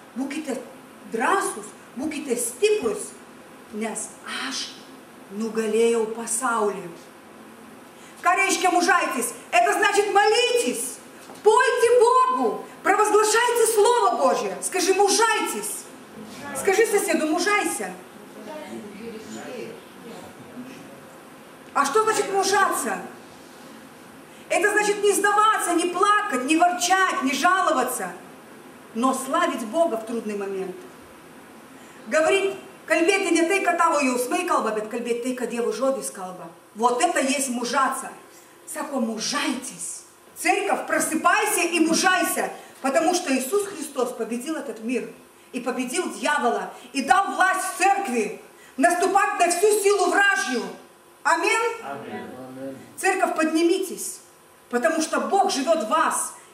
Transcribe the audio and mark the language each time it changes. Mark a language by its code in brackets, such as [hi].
[lt] Būkite drąsūs, būkite stiprus, nes aš nugalėjau паsaulį. Ką reiškia мужайтесь? [ru] Это значит молитесь, пойте Богу, провозглашайте Слово Божье. Скажи, мужайтесь. Скажи соседу, мужайся. А что значит мужаться? Это значит не сдаваться, не плакать, не ворчать, не жаловаться, но славить Бога в трудный момент. [lt] Говорить, kalbėti ne tai, kad tavo jausmai kalba, bet kalbėti tai, kad Dievo žodis kalba. [ru] Вот это есть мужаться. [lt] Sako, mužaitis. [ru] Церковь, просыпайся и мужайся, потому что Иисус Христос победил этот мир и победил дьявола, и дал власть церкви наступать на всю силу вражью. Аминь. Аминь. Церковь, поднимитесь, потому что Бог живет в вас.